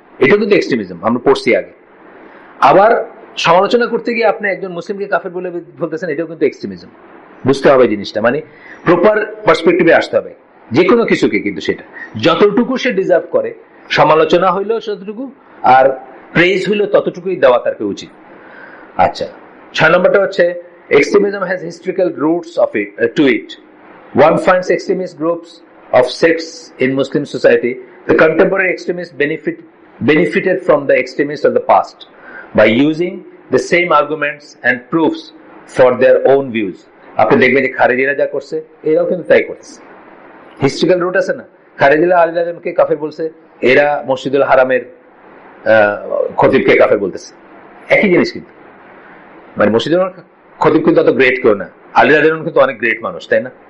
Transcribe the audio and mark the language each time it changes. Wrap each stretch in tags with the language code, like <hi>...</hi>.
<bn>এটাও কিন্তু এক্সট্রিমিজম, আমরা পড়ছি আগে। আবার সমালোচনা করতে গিয়ে আপনি একজন মুসলিমকে কাফের বলে বলতেছেন, এটাও কিন্তু এক্সট্রিমিজম। বুঝতে হবে জিনিসটা, মানে প্রপার পার্সপেক্টিভে আসতে হবে যে কোনো কিছুকে, কিন্তু সেটা যতটুকু সে ডিজার্ভ করে, সমালোচনা হইলেও ততটুকু, আর প্রেজ হইলেও ততটুকুই দেওয়া তার উচিত। আচ্ছা, 6 নম্বরটা হচ্ছে</bn> <en>extremism has historical roots of it to it. One finds extremist groups of sects in Muslim society. The contemporary extremists benefited from the extremists of the past by using the same arguments and proofs for their own views.</en> <bn>আপনি দেখবেন যে খারেজিরা যা করছে এরাও কিন্তু তাই করছে। Historical root আছে না, খারেজিরা আলী রাজনকে কাফের বলছে, এরা মসজিদুল হারামের খতিবকে কাফের বলতেছে, একই জিনিস কিন্তু। মানে মসজিদুল খতিব কিন্তু অত গ্রেট কেউ না, আলী রাজন কিন্তু অনেক গ্রেট মানুষ, তাই না?</bn>